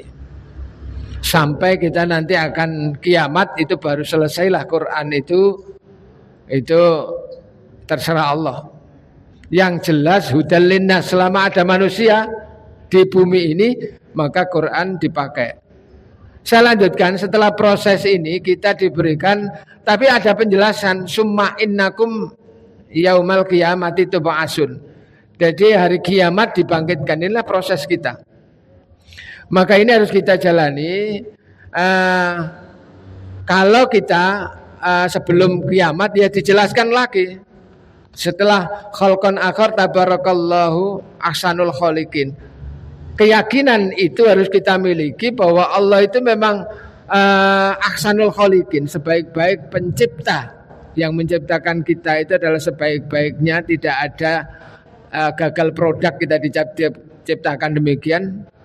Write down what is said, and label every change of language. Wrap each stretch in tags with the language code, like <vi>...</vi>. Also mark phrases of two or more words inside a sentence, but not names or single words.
<id>Sampai kita nanti akan kiamat itu baru selesailah Quran itu terserah Allah. Yang jelas</id> <ar>هدى للناس,</ar> <id>selama ada manusia di bumi ini maka Quran dipakai. Saya lanjutkan, setelah proses ini kita diberikan, tapi ada penjelasan,</id> <ar>ثم إنكم يوم القيامة تبعثون.</ar> <id>Jadi hari kiamat dibangkitkan, inilah proses kita. Maka ini harus kita jalani. Kalau kita sebelum kiamat ya dijelaskan lagi.</id> <ar>Setelah خلقا آخر تبارك الله أحسن الخالقين.</ar> <id>Keyakinan itu harus kita miliki bahwa Allah itu memang</id> <ar>أحسن الخالقين,</ar> <id>sebaik-baik pencipta. Yang menciptakan kita itu adalah sebaik-baiknya, tidak ada gagal produk kita diciptakan demikian.</id>